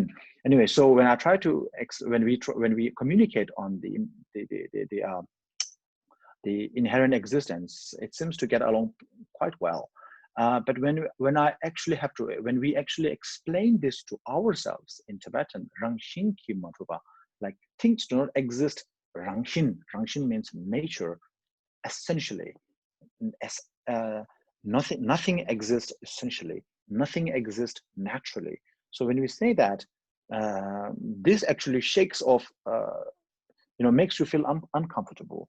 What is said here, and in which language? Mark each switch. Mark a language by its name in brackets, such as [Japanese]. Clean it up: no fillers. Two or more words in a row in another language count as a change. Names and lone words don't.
[English] Anyway, so when I try to when we communicate on the inherent existence, it seems to get along quite well. But when we actually explain this to ourselves in Tibetan, [Tibetan] Rangshin ki matuba, [English] like things do not exist. Rangshin means nature, essentially. As, nothing exists essentially. Nothing exists naturally. So when we say that, this actually shakes off, makes you feel uncomfortable.